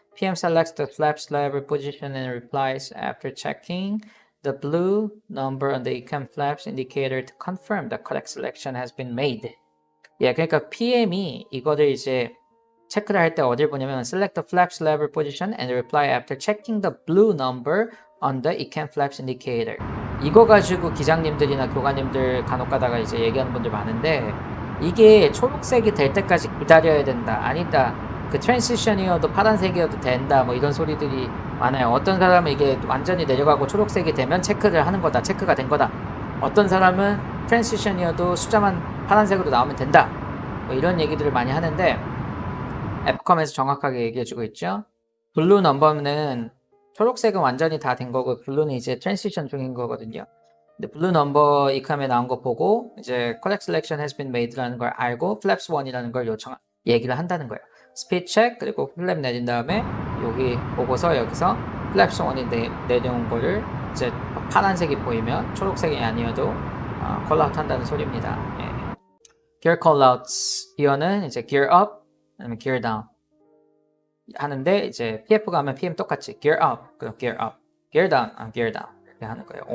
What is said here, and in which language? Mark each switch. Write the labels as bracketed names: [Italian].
[English] PM selects the flaps lever position and replies after checking the blue number on the ECAM flaps indicator to confirm the correct selection has been made. [Korean] 예, 그러니까 PM이 이거를 이제 체크를 할 때 어딜 보냐면 [English] select the flaps lever position and reply after checking the blue number on the ECAM flaps indicator. [Korean] 이거 가지고 기장님들이나 교관님들 간혹 가다가 이제 얘기하는 분들 많은데 이게 초록색이 될 때까지 기다려야 된다. 아니다. 그 트랜지션이어도 파란색이어도 된다. 뭐 이런 소리들이 많아요. 어떤 사람은 이게 완전히 내려가고 초록색이 되면 체크를 하는 거다. 체크가 된 거다. 어떤 사람은 트랜지션이어도 숫자만 파란색으로 나오면 된다. 뭐 이런 얘기들을 많이 하는데 앱컴에서 정확하게 얘기해주고 있죠. 블루 넘버는 초록색은 완전히 다 된 거고 블루는 이제 트랜지션 중인 거거든요. 근데 블루 넘버 이컴에 나온 거 보고 이제 [English] correct selection has been made [Korean] 라는 걸 알고 flaps 1이라는 걸 얘기를 한다는 거예요. speed check 그리고 flap 내린 다음에 여기 보고서 여기서 flaps 1이 내려온 거를 이제 파란색이 보이면 초록색이 아니어도 call out 한다는 소리입니다. 예. gear call outs 기어는 이제 gear up 아니면 gear down 하는데 이제 PF가 하면 PM 똑같이 gear up 그럼 gear up, gear down, gear down 이렇게 하는 거예요.